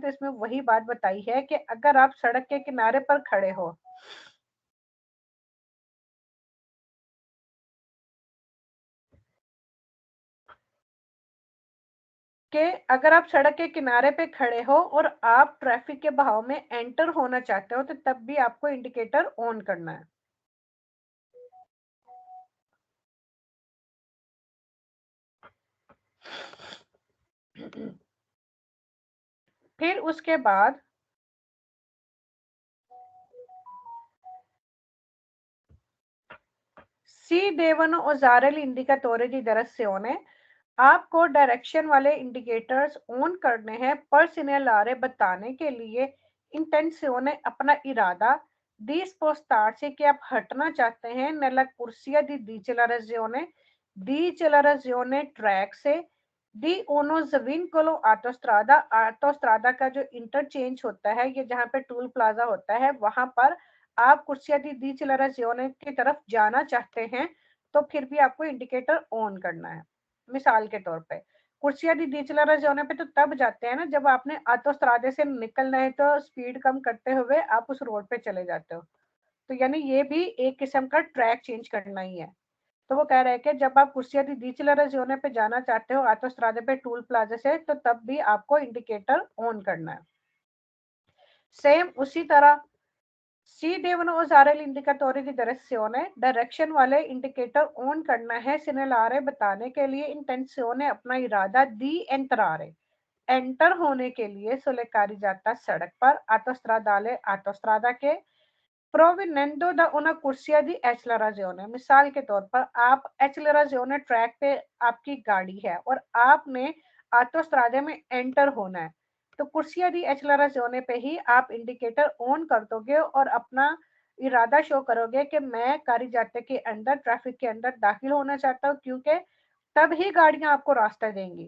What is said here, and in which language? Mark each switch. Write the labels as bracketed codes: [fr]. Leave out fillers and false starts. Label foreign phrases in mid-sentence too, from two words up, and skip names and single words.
[ur] تو اس میں وہی بات بتائی ہے کہ اگر آپ سڑک کے کنارے پر کھڑے ہو، کہ اگر آپ سڑک کے کنارے پہ کھڑے ہو اور آپ ٹریفک کے بہاؤ میں انٹر ہونا چاہتے ہو، تو تب بھی آپ کو انڈیکیٹر آن کرنا ہے. پھر اس کے بعد [it] Si devono usare gli indicatori di direzione, [ur] آپ کو ڈائریکشن والے انڈیکیٹرز آن کرنے ہیں پر segnalare بتانے کے لیے, intenzione اپنا ارادہ, [it] di spostarsi [ur] کہ آپ ہٹنا چاہتے ہیں, [it] nella corsia di [ur] decelerazione ٹریک سے, [it] di uno svincolo autostrada [ur] کا جو انٹرچینج ہوتا ہے، یہ جہاں پہ [en] toll plaza [ur] ہوتا ہے، وہاں پر آپ [it] corsia di decelerazione [ur] کی طرف جانا چاہتے ہیں، تو پھر بھی آپ کو انڈیکیٹر آن کرنا ہے. مثال کے طور پہ [it] corsia di decelerazione [ur] پہ تو تب جاتے ہیں نا جب آپ نے autostrade سے نکلنا ہے، تو سپیڈ کم کرتے ہوئے آپ اس روڈ پہ چلے جاتے ہو، تو یعنی یہ بھی ایک قسم کا [en] track change [ur] کرنا ہی ہے. تو وہ کہہ رہے ہیں کہ جب آپ [it] corsia di decelerazione [ur] پہ جانا چاہتے ہو autostrade पे [en] toll plaza [ur] سے، تو تب بھی آپ کو انڈیکیٹر آن کرنا ہے. سیم اسی طرح [it] Si devono usare gli indicatori di direzione, [ur] ڈائریکشن والے انڈیکیٹر آن کرنا ہے, segnalare بتانے کے لیے, intenzione اپنا ارادہ, [it] di entrare [ur] انٹر ہونے کے لیے, [it] sulle carreggiata [ur] سڑک پر, [it] autostradale autostrada [ur] के, [it] provenendo da una corsia di [ur] accelerazione, مثال کے طور پر آپ accelerazione ٹریک پہ آپ کی گاڑی ہے اور آپ نے autostrade میں انٹر ہونا ہے، تو [it] corsia di accelerazione [ur] پہ ہی آپ انڈیکیٹر آن کر دو گے اور اپنا ارادہ شو کرو گے کہ میں carreggiata کے اندر، ٹریفک کے اندر داخل ہونا چاہتا ہوں، کیونکہ تب ہی گاڑیاں آپ کو راستہ دیں گی.